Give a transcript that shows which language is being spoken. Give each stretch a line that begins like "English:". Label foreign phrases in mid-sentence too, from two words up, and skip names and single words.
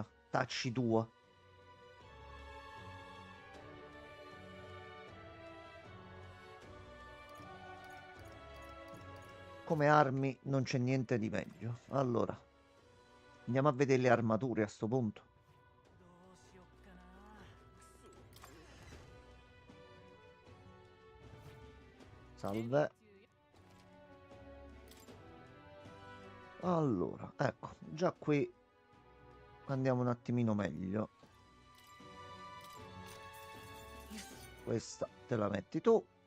Italian: Tacci tua. Come armi non c'è niente di meglio. Allora. Andiamo a vedere le armature a sto punto.
Japanese: どうしよっかな
Italian: Salve. Allora, ecco, già qui andiamo un attimino meglio. Questa te la metti tu.